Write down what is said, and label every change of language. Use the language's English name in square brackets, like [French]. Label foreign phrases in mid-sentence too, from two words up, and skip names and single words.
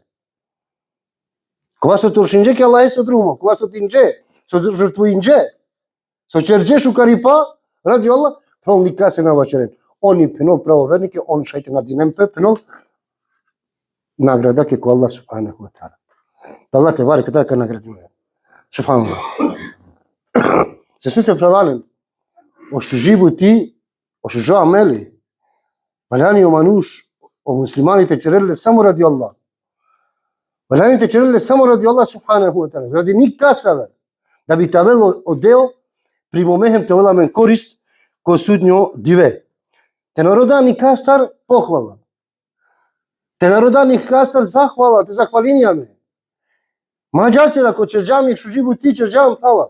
[Romany] Kova so trošinje ke Allah eso dromo, kova so tinje, so žrtvuinje, so cerđe šukaripa, radi Allah, penol nikase na vaceren. Oni penol pravovernike, on šajte na dinempe, penol nagrada ke ko Allah [Arabic] سبحانه وتعالى. [Romany] Allah te bareke ta ka nagradim. Subhanallah. Se su se prevalen o životi, o što ameli, valjani o manuš, o muslimani te cerele samo radi Allah. Велените череле само ради Аллах [Arabic] سبحانه وتعالى, [Romany] ради ник каставе, да би тавело одео, примомехем те веламен корист, ко судњо диве. Те народа ни кастар похвала. Те народа ни кастар захвала, те захвалињаме. Маđarчер ако черџам ек шужибу ти черџам пала.